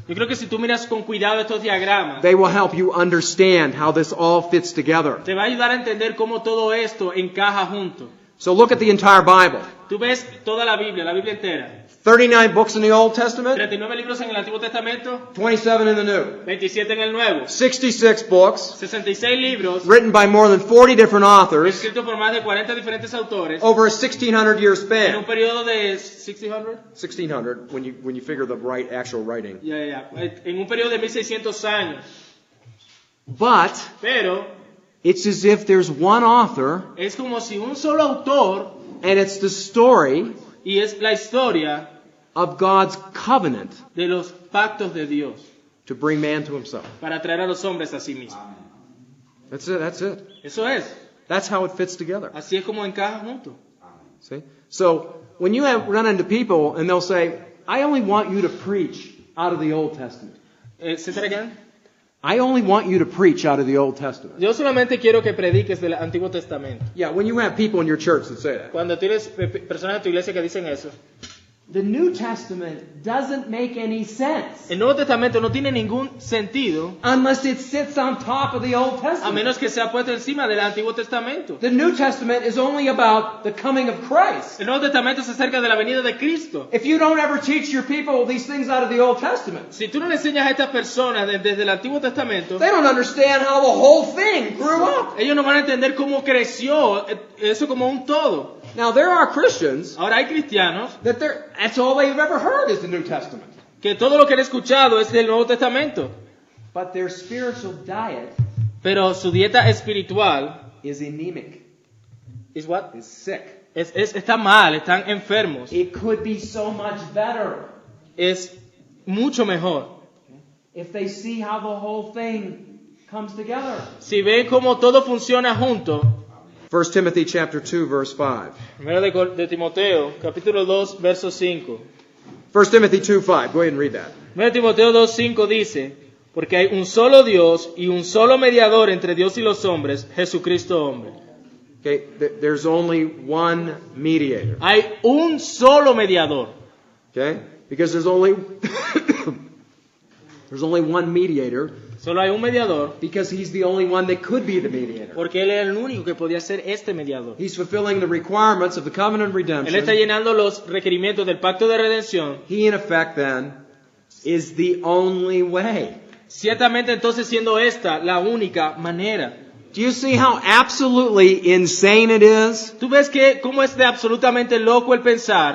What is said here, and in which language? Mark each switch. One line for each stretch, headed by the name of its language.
Spanish: Yo creo que si tú miras con cuidado estos diagramas,
English: they will help you understand how this all fits together.
Spanish: te va a ayudar a entender cómo todo esto encaja junto.
English: So look at the entire Bible.
Spanish: Tú ves toda la Biblia entera.
English: 39 books in the Old Testament,
Spanish: 39 libros en el Antiguo Testamento,
English: 27 in the New.
Spanish: 27 en el Nuevo.
English: 66 books,
Spanish: 66 libros,
English: written by more than 40 different authors,
Spanish: escritos por más de 40 diferentes autores,
English: over a 1,600-year
Spanish: en un
English: span.
Spanish: periodo de 1600.
English: 1,600 when you figure the actual writing.
Spanish: En un periodo de 1600 años.
English: But
Spanish: Pero
English: it's as if there's one author,
Spanish: es como si un solo autor,
English: and it's the story
Spanish: y es la historia
English: of God's covenant
Spanish: de los pactos de Dios
English: to bring man to himself.
Spanish: para traer a los hombres a sí mismos.
English: That's it. That's it.
Spanish: Eso es.
English: That's how it fits together.
Spanish: Así es como encaja junto.
English: See? So when you run into people and they'll say, "I only want you to preach out of the Old Testament.
Spanish: ¿Etcétera qué?
English: I only want you to preach out of the Old Testament."
Spanish: Yo solamente quiero que prediques del Antiguo Testamento.
English: Yeah, when you have people in your church that say that,
Spanish: Cuando tienes personas en tu iglesia que dicen eso,
English: The New Testament doesn't make any sense
Spanish: El Nuevo Testamento no tiene ningún sentido
English: unless it sits on top of the Old
Spanish: a
English: Testament.
Spanish: menos que sea puesto encima del Antiguo Testamento.
English: The New Testament is only about the coming of Christ.
Spanish: El Nuevo Testamento se acerca de la venida de Cristo.
English: If you don't ever teach your people these things out of the Old Testament,
Spanish: Si tú no le enseñas a estas personas desde el Antiguo Testamento,
English: they don't understand how the whole thing grew up.
Spanish: ellos no van a entender cómo creció eso como un todo.
English: Now, there are Christians
Spanish: Ahora hay cristianos
English: that's all they've ever heard is the New Testament.
Spanish: que todo lo que han escuchado es del Nuevo Testamento,
English: But their spiritual diet
Spanish: pero su dieta espiritual
English: is anemic, is what? is sick.
Spanish: Está mal, están enfermos.
English: It could be so much better
Spanish: Es mucho mejor
English: if they see how the whole thing comes together.
Spanish: si ven cómo todo funciona junto.
English: 1 Timothy chapter 2, verse 5.
Spanish: Primero de Timoteo, capítulo 2, verso 5.
English: 1 Timothy 2, 5. Go ahead and read that.
Spanish: Primero de Timoteo 2, 5 dice, porque hay un solo Dios y un solo mediador entre Dios y los hombres, Jesucristo hombre.
English: Okay, there's only one mediator.
Spanish: Hay un solo mediador.
English: Okay? Because there's only there's only one mediator
Spanish: Solo hay un mediador
English: because he's the only one that could be the mediator.
Spanish: porque Él era el único que podía ser este mediador.
English: He's fulfilling the requirements of the covenant of
Spanish: Él está
English: redemption.
Spanish: llenando los requerimientos del pacto de redención.
English: He, in effect, then, is the only way.
Spanish: Ciertamente entonces siendo esta la única manera.
English: Do you see how absolutely insane it is?
Spanish: ¿Tú ves que cómo es de absolutamente loco el pensar?